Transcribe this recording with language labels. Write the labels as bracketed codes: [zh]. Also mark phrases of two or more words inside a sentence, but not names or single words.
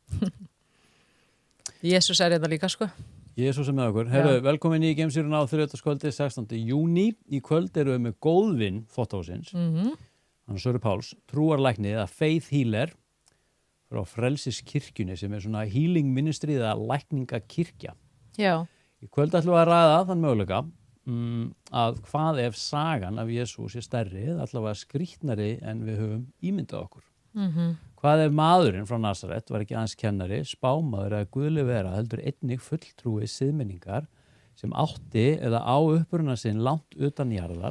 [is] Jesús þetta líka, sko. Jesús með okkur. Herru, velkomin í Geimsýruna á þriðjudagskvöldi 16. júní. Í kvöld eru við með góðvin þvottahússins. Hann Söru Páls, trúarlækni eða [en] faith healer [is] frá Frelsiskirkjunni sem svona [en] healing ministry [is] eða lækningakirkja. Já. Í kvöld ætlum við að ræða þann möguleika að hvað ef sagan af Jesús stærri, allavega skrýtnari en við höfum ímyndað okkur. Hvað ef maðurinn frá Nasaret var ekki aðeins kennari, spámaður eða guðleg vera heldur einnig fulltrúi siðmenningar sem átti eða á uppruna sinn langt utan jarðar.